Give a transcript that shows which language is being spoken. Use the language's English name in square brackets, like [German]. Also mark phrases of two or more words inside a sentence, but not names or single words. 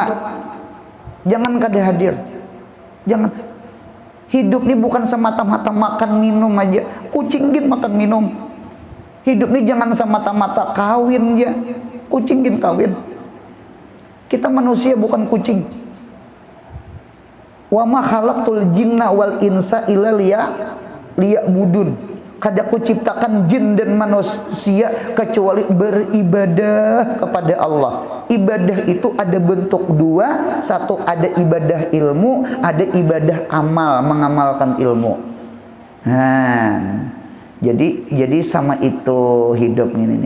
[Banjar] Jangan kada hadir. Jangan. [Indonesian] Hidup ini bukan semata-mata makan minum aja. [Banjar] Kucinggin makan minum. [Indonesian] Hidup ini jangan semata-mata kawin ya. [Banjar] Kucinggin kawin. [Indonesian] Kita manusia bukan kucing. [Arabic] وما خلقت الجن والإنس إلا ليعبدون. [Banjar] Kada kuciptakan jin dan manusia kecuali beribadah kepada Allah. [Indonesian] Ibadah itu ada bentuk dua, satu ada ibadah ilmu, ada ibadah amal, mengamalkan ilmu. [Banjar] Nah, jadi sama itu hidup ini nih.